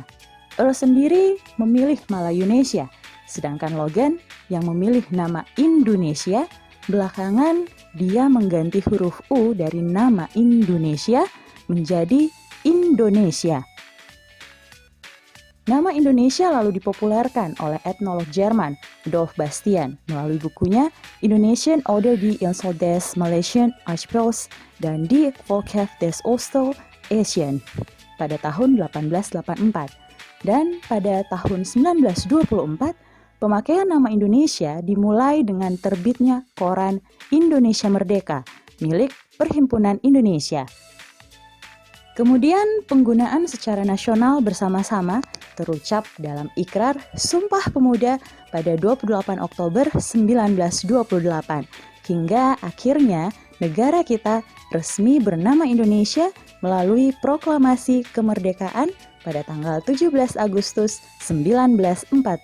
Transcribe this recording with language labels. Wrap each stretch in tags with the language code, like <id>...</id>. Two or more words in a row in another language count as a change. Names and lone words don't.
<id>Earl sendiri memilih Malayunesia, sedangkan Logan yang memilih nama Indonesia, belakangan dia mengganti huruf U dari nama Indonesia menjadi Indonesia. Nama Indonesia lalu dipopulerkan oleh etnolog Jerman Adolf Bastian melalui bukunya Indonesian oder die Insel des Malaysian Archipels dan Die Volkschaft des Ostasien pada tahun 1884. Dan pada tahun 1924, pemakaian nama Indonesia dimulai dengan terbitnya koran Indonesia Merdeka milik Perhimpunan Indonesia. Kemudian penggunaan secara nasional bersama-sama terucap dalam Ikrar Sumpah Pemuda pada 28 Oktober 1928 hingga akhirnya negara kita resmi bernama Indonesia melalui proklamasi kemerdekaan pada tanggal 17 Agustus 1945.</id>